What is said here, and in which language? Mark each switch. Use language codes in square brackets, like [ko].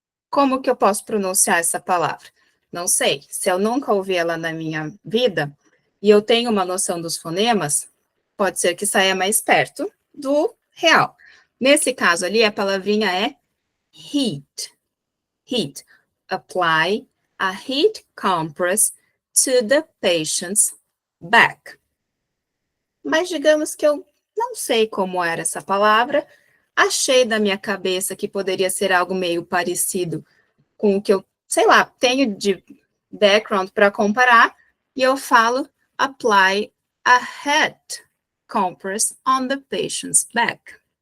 [pt] Como que eu posso pronunciar essa palavra? Não sei. Se eu nunca ouvi ela na minha vida e eu tenho uma noção dos fonemas, pode ser que saia mais perto do real. Nesse caso ali, a palavrinha é heat. [en] Heat. Apply a heat compress to the patient's back. [pt] Mas digamos que eu não sei como era essa palavra, achei da minha cabeça que poderia ser algo meio parecido com o que eu, sei lá, tenho de background para comparar, e eu falo [en] apply a hat compress on the patient's back.